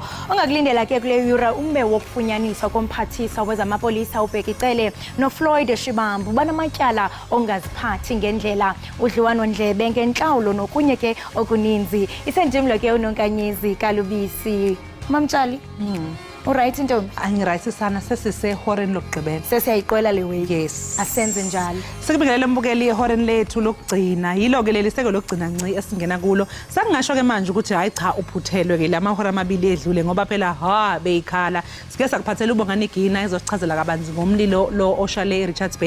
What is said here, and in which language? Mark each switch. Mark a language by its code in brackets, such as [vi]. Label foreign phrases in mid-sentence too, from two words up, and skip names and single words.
[xh] Ongakulindela ke kule yure umme wokufunyaniswa komphathiswa wezamapolisa uBhekicele noFloyd Shibambu banamatyala ongaziphathi ngendlela udliwano-ndlebe ngentlawulo nokunye ke okuninzi. Isendimlo ke uNonkanyezi Kalubisi. Mamtshali. Alright ntombi. [zu] Angiright sana sesisehoreni lokugqibela. Sesiyayiqwela le week. [en] Yes. [zu] Asenze njalo. Sikubingelele mbukeli ihoreni lethu lokugcina. Yilo ke leli seko lokugcina nci esingena kulo. Sakungasho ke manje ukuthi hayi cha uphuthelwe ke lamahora amabili edlule ngoba phela beyikhala. Sike sakuphathela ubongani igina ezosichazela kabanzi ngomlilo lo oshale eRichards Bay.